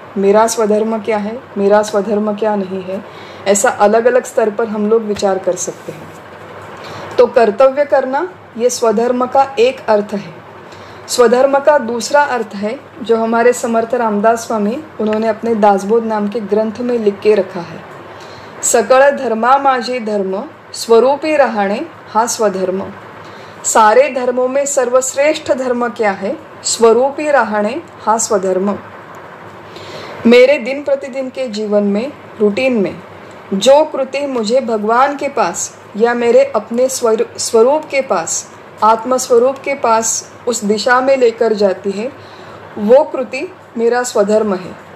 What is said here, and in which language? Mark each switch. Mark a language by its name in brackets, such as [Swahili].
[Hindi] मेरा स्वधर्म क्या है, मेरा स्वधर्म क्या नहीं है, ऐसा अलग अलग स्तर पर हम लोग विचार कर सकते हैं। तो कर्तव्य करना ये स्वधर्म का एक अर्थ है। स्वधर्म का दूसरा अर्थ है जो हमारे समर्थ रामदास स्वामी उन्होंने अपने दासबोध नाम के ग्रंथ में लिख के रखा है। [Marathi] सकळ धर्मा माझे धर्म स्वरूपी राहणे हा स्वधर्म। [Hindi] सारे धर्मों में सर्वश्रेष्ठ धर्म क्या है? [Marathi] स्वरूपी राहणे हा स्वधर्म। [Hindi] मेरे दिन प्रतिदिन के जीवन में, रूटीन में जो कृति मुझे भगवान के पास या मेरे अपने स्वरूप के पास, आत्मस्वरूप के पास उस दिशा में लेकर जाती है, वो कृति मेरा स्वधर्म है।